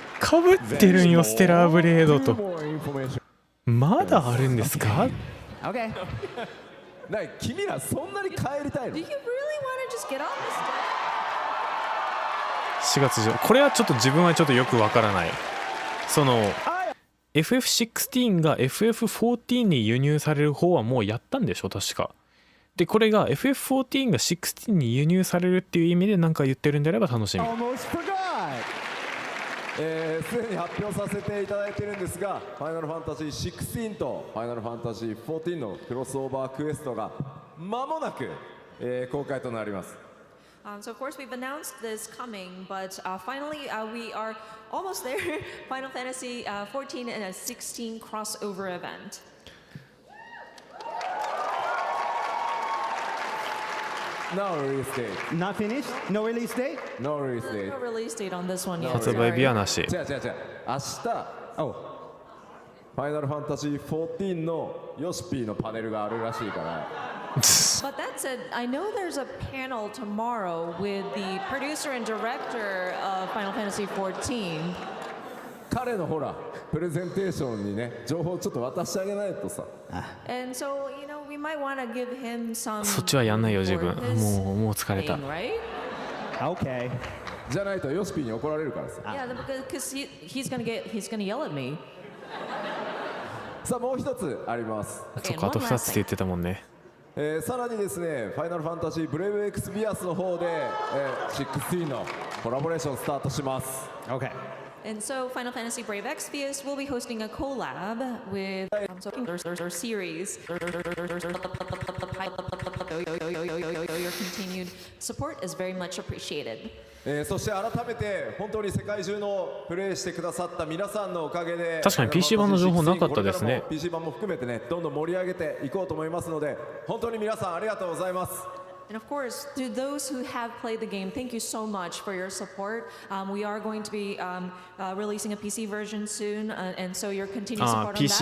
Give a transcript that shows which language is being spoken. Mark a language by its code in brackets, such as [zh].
[ja] かぶってるんよ、ステラーブレードと。まだあるんですか？ [en] Okay. [ja] 君らそんなに帰りたいの？ [en] Do you really want to just get on this? [ja] 4月これはちょっと自分はちょっとよくわからない。その FF16 が FF14 に輸入される方はもうやったんでしょ確か。でこれが FF14 が16に輸入されるっていう意味で何か言ってるんであれば楽しみ。すでに発表させていただいているんですが、ファイナルファンタジー16とファイナルファンタジー14のクロスオーバークエストが間もなく、公開となります。 [en] So of course we've announced this coming, but finally we are almost there. Final Fantasy 14 and a 16 crossover event. No release date. Not finished? No release date? No release date. No release date on this one yet. [ja] 発売日はなし。違う違う違う。明日、 [en] Oh, [ja] ファイナルファンタジー14のヨシピーのパネルがあるらしいから。 [en] But that said, I know there's a panel tomorrow with the producer and director of Final Fantasy XIV. [ja] 彼のほら、プレゼンテーションにね、情報ちょっと渡してあげないとさ。 [en] And so, we might want to give him some. [ja] そっちはやんないよ自分。もう疲れた。 [en] thing, right? okay. [ja] じゃないとヨシピーに怒られるからさ。 [en] Yeah, because he's gonna yell at me. [ja] さあもう一つあります。そっか、あと2つって言ってたもんね。さらにですね、ファイナルファンタジーブレイブエクスビアスの方で、16のコラボレーションスタートします。 [en] Okay. And so, Final Fantasy Brave Exvius will be hosting a collab with their series. Your continued support is very much appreciated. [ja] そして改めて本当に世界中のプレイしてくださった皆さんのおかげで確かに PC 版の情報なかったですね。 PC 版も含めてね、どんどん盛り上げていこうと思いますので、本当に皆さんありがとうございます。 [en] And of course, to those who have played the game, thank you so much for your support. We are going to be releasing a PC version soon, and so your continued support on that is